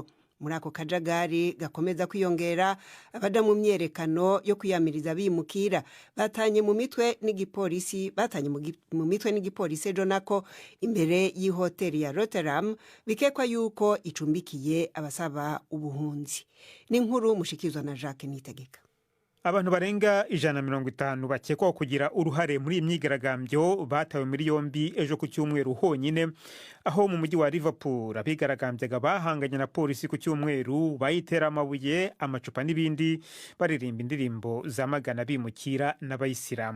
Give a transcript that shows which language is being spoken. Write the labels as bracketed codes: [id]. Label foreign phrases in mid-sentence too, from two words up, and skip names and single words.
[rn] Muri ako kajagari gakomeza kwiyongera, abada mu myerekano yo kwiyamiriza bimukira batanye mu mitwe n'igipolisi ejo nako imbere y'ihoteli ya Rotterdam bikekwa yuko icumbikiye abasaba ubuhunzi. N'inkuru mushikizwa na Jacques Nitegeka. [rw] Abantu barenga 150 bakekwaho kugira uruhare muri imyigaragambyo batawe muri yombi ejo ku cyumweru honyine, aho mu mujyi wa Liverpool abigaragambyaga bahanganye na polisi ku cyumweru bayitera amabuye, amacupa n'ibindi, baririmba indirimbo zamagana bimukira n'abayisilamu.